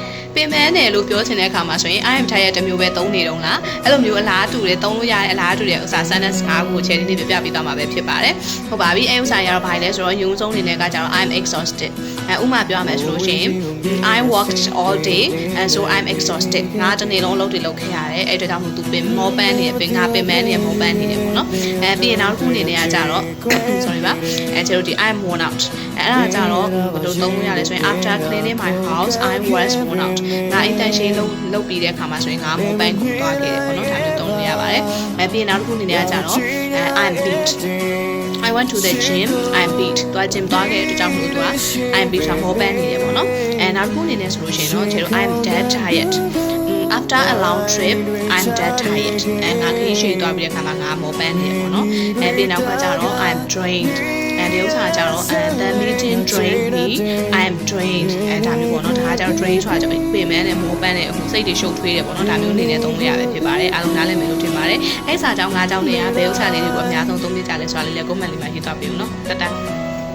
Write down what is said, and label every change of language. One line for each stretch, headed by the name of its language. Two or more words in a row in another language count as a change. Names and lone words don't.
Burmese: ပင်မနဲ့လို့ပြောချင်တဲ့အခါမှာဆိုရင်
English: I am tired
Burmese: တစ်မျိုးပဲသုံးနေတော့လားအဲ့လိုမျိုးအလားတူတယ်သုံးလို့ရတဲ့အလားတူတဲ့ဥစ္စာ sentence 5ခုကို cherry လေးပြပြပေးသွားမှာပဲဖြစ်ပါတယ်ဟုတ်ပါပြီအဲ့ဥစ္စာရတော့ဘာလဲဆိုတော့ရုံဆုံးအနေနဲ့ကကြတော့
English: I am exhausted
Burmese: ဥပမာပြောရမယ်ဆိုလို့ရှိရင်
English: I worked all day and so I'm exhausted
Burmese: ငါတစ်နေ့လုံးလုပ်ခဲ့ရတယ်အဲ့အတွက်ကြောင့်မို့သူပင်မောပန်းနေပင်ငါပင်မနေမောပန်းနေတယ်ပေါ့နော်ပြီးရင်နောက်တစ်ခုအနေနဲ့ကကြတော့ sorry ပါကျတို့ဒီ
English: I'm worn out
Burmese: အဲ့ဒါကြတော့ဘယ် လိုသုံးလို့ရလဲဆိုရင်
English: after cleaning my house I was worn out
Burmese: ငါအိမ်တန်ရှင်းလုပ်ပြီးတဲ့အခါမှာဆိုရင်ငါမောပန်းကိုသွားခဲ့တယ်ပေါ့နော်ဒါမျိုးသုံးလို့ရပါတယ်ပြီးရင်နောက်တစ်ခုအနေ နဲ့ကကြတော့
English: I'm beat I went to the gym I'm beat
Burmese: သွား gym သွားခဲ့တဲ့အတွက်ကြောင့်မို့သူက
English: I'm beat
Burmese: ဆိုမောပန်းနေတယ်ပေါ့နော် နောက်တစ်ခုအနေနဲ့ဆိုလို့ရှိရင်တော့ကျတို့
English: I'm dead tired after a long trip I'm dead tired
Burmese: ငါခရီးရှည်သွားပြီးတဲ့အခါမှာငါမောပန်းနေတယ်ပေါ့နော်ပြီးနောက်ကကြတော့
English: I'm drained
Burmese: ဒီဥစ္စာကြတော့
English: the meeting drained me I am drained
Burmese: ဒါမျိုးပေါ့နော်ဒါကကြတော့ drain ဆိုတာကြတော့ပြင်မဲနဲ့မောပန်းနဲ့အခုစိတ်တွေရှုပ်ထွေးတယ်ပေါ့နော်ဒါမျိုးအနေနဲ့သုံးလို့ရပဲဖြစ်ပါတယ်အားလုံးနားလည်မယ်လို့ထင်ပါတယ်အဲ့စာကြောင်း၅ကြောင်းတွေကဘယ်ဥစ္စာလေးတွေကိုအများဆုံးသုံးပြကြလဲဆိုတာလေးလည်း comment လေးမှာရေးသွားပေးဦးနော်တတ်